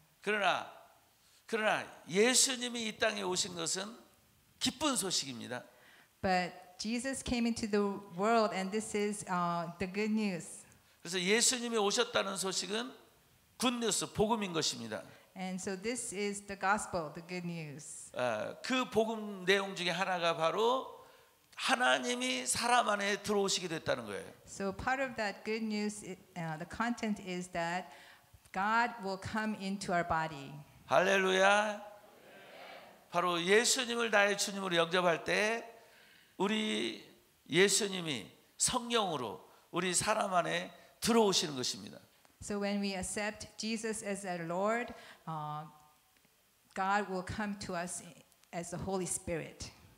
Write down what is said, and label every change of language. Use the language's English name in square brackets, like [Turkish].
[Korean] 그러나 예수님이 이 땅에 오신 것은 기쁜 소식입니다. [English] But Jesus came into the world, and this is the good news. [Korean] 그래서 예수님이 오셨다는 소식은 굿뉴스, 복음인 것입니다. [English] And so this is the gospel, the good news. [Korean] 그 복음 내용 중에 하나가 바로 하나님이 사람 안에 들어오시게 됐다는 거예요. [English] So part of that good news, the content is that God will come into our body. [Korean] 할렐루야. 바로 예수님을 나의 주님으로 영접할 때 우리 예수님이 성령으로 우리 사람 안에 들어오시는 것입니다. [English] So when we accept Jesus as our Lord, God will come to us as the Holy Spirit.